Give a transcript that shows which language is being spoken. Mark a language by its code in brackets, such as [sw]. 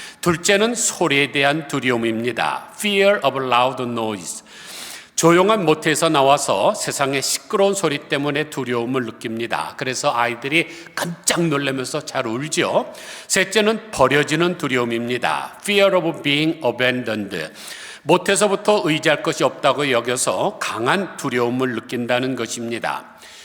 [ko] 둘째는 소리에 대한 두려움입니다. [en] Fear of loud noise. [ko] 조용한 모태에서 나와서 세상의 시끄러운 소리 때문에 두려움을 느낍니다. 그래서 아이들이 깜짝 놀라면서 잘 울죠. 셋째는 버려지는 두려움입니다. [en] Fear of being abandoned. [ko] 모태에서부터 의지할 것이 없다고 여겨서 강한 두려움을 느낀다는 것입니다.